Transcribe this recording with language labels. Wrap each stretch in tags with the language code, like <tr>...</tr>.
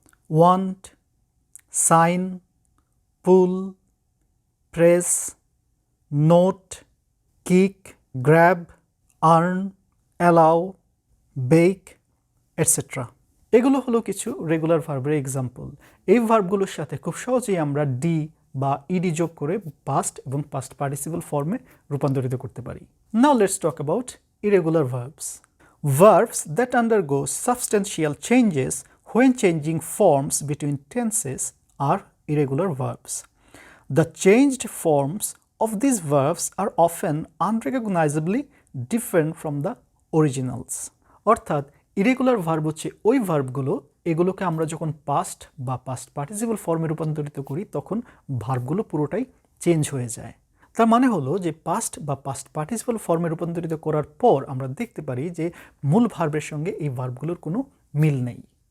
<en>Want, sign, pull, press, note, kick, grab, earn, allow, bake, etcetera.</en> <bn>এগুলো হলো কিছু regular ভার্বের এক্সাম্পল। এই ভার্বগুলোর সাথে খুব সহজেই আমরা ডি বা ইডি যোগ করে পাস্ট এবং পাস্ট পার্টিসিপল ফর্মে রূপান্তরিত করতে পারি।</bn> <en>Now let's talk about irregular verbs. Verbs that undergo substantial changes when changing forms between tenses are irregular verbs. The changed forms of these verbs are often unrecognizably different from the originals.</en> <bn>অর্থাৎ irregular verb হচ্ছে ওই ভার্বগুলো, এগুলোকে আমরা যখন past বা past participle ফর্মে রূপান্তরিত করি তখন ভার্বগুলো পুরোটাই চেঞ্জ হয়ে যায়। তার মানে হলো যে পাস্ট বা পাস্ট পার্টিসিপল ফর্মে রূপান্তরিত করার পর আমরা দেখতে পারি যে মূল ভার্বের সঙ্গে এই ভার্বগুলোর কোনো মিল নেই।</bn>